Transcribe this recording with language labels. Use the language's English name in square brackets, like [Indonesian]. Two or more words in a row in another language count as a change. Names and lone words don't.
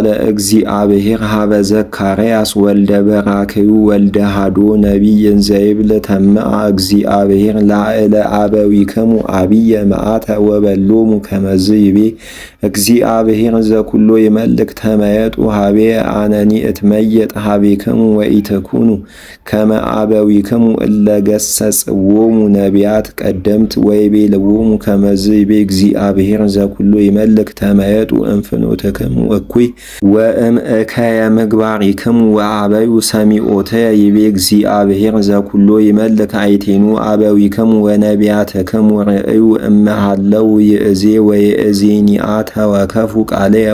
[Geez] እግዚአብሔር ሀበ ዘካርያስ ወልደ በራክዩ ወልደ ሃዶ ነቢይ እንዘይብል ተምአ እግዚአብሔር ላዕለ አበዊክሙ አብየ መዓተ ወበሎሙ ከመዝ ይቤ እግዚአብሔር ዘኩሎ ይመልክ ተመየጡ ሀቤ አነኒ እትመየጥ ሀቤክሙ ወኢትኩኑ ከመ አበዊክሙ እለገሰጽዎሙ ነቢያት ቀደምት ወይቤልዎሙ ከመዝ ይቤ እግዚአብሔር ዘኩሎ ይመልክ ተመየጡ እምፍኖትክሙ እኩይ ወእምእከየ ምግባሪክሙ ወአበዩ ሰሚዖትየ ይቤ እግዚአብሔር ዘኩሎ ይመልክ አይቴኑ አበዊክሙ ወነቢያትክሙ ርእዩ እመሃለው ይእዜ ወይእዜኒአ ተወከፉ ቃልየ